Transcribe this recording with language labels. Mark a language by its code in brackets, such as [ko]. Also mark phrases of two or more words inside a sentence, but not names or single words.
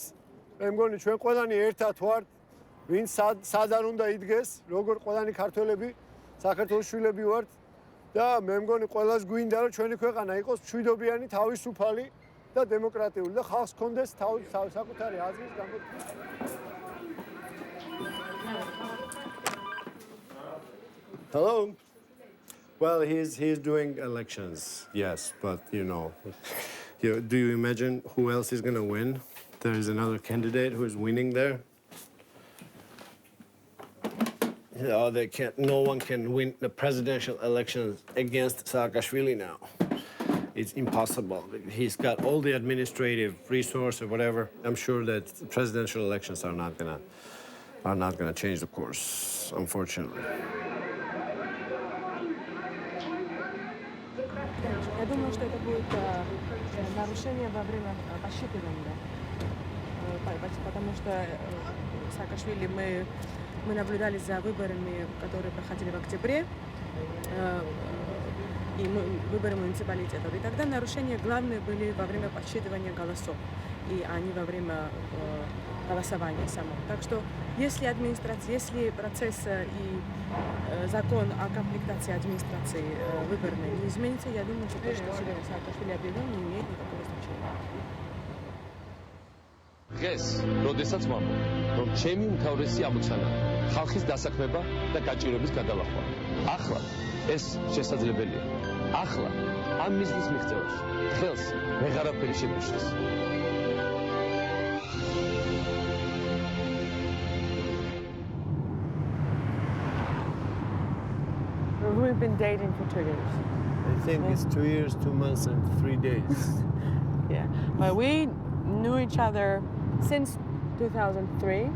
[ka] მე მგონი ჩვენ ყველანი ერთად ვართ, ვინც სად არ უნდა იდგეს, როგორ ყველანი ქართველები, საქართველოს შვილები ვართ და მე მგონი ყველას გვინდა რომ ჩვენი ქვეყანა იყოს მშვიდობიანი, თავისუფალი და დემოკრატიული და ხალხს კონდეს საკუთარი აზრის გამოთქმის Hello. [en] Well, he's doing elections, yes, but do you imagine who else is gonna win? There is another candidate who is winning there. They can't. No one can win the presidential elections against Saakashvili now. It's impossible. He's got all the administrative resource or whatever. I'm sure that presidential elections are not gonna change the course, unfortunately. [ru] Я думаю, что это будет нарушение во время подсчитывания, потому что Саакашвили мы наблюдали за выборами, которые проходили в октябре, и выборы муниципалитетов. И тогда нарушения главные были во время подсчитывания голосов, и они во время голосования самого. Так что если администрация, если процесс и закон о комплектации администрации выборной не изменится, я думаю, что то, что сегодня Саакашвили объявил, не имеет никакого значения. [ka] დღეს, როდესაც ვამბობ, რომ ჩემი უმთავრესი ამოცანა ხალხის დასაქმება და გაჭირვების გადალახვა. ახლა ეს შესაძლებელია. ახლა ამ მიზნის მიღწევაში ხელს ვეღარაფერი შეგვიშლის. [en] We've been dating for 2 years. I think it's 2 years, 2 months, and 3 days. Yeah, but we knew each other since 2003.